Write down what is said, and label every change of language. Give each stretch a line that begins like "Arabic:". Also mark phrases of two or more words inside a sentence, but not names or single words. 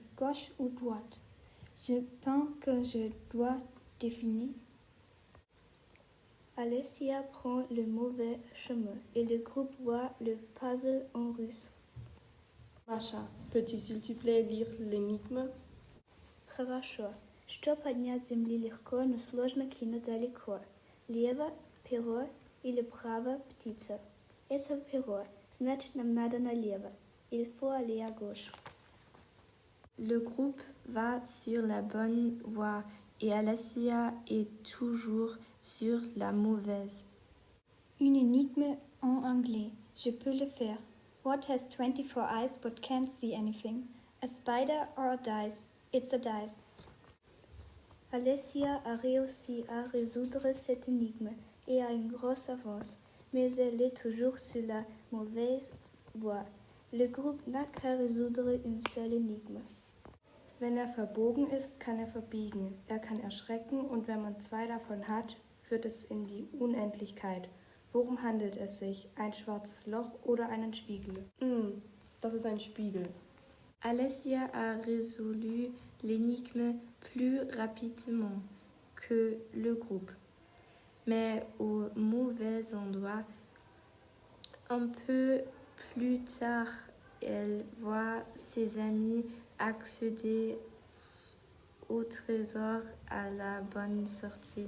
French: Gauche ou droite? Je pense que je dois définir. Alessia prend le mauvais chemin et le groupe voit le puzzle en russe. Masha, peux-tu s'il te plaît lire l'énigme?
Russian: Хорошо. Что поднять с земли легко, но сложно кинуть далеко? Лево – перо или право – птица. Это перо, значит нам надо налево.
French: Il faut aller à gauche. Le groupe va sur la bonne voie et Alessia est toujours sur la mauvaise. Une énigme en anglais. Je peux le faire.
English: What has 24 eyes but can't see anything? A spider or a dice? It's a dice.
French: Alessia a réussi à résoudre cette énigme et a une grosse avance, mais elle est toujours sur la mauvaise voie. Le groupe n'a qu'à résoudre une seule énigme.
German: Wenn verbogen ist, kann verbiegen. Kann erschrecken und wenn man zwei davon hat, führt es in die Unendlichkeit. Worum handelt es sich? Ein schwarzes Loch oder einen Spiegel? Das ist ein Spiegel.
French: Alessia a résolu l'énigme plus rapidement que le groupe, mais au mauvais endroit. Un peu plus tard, elle voit ses amis accéder au trésor à la bonne sortie.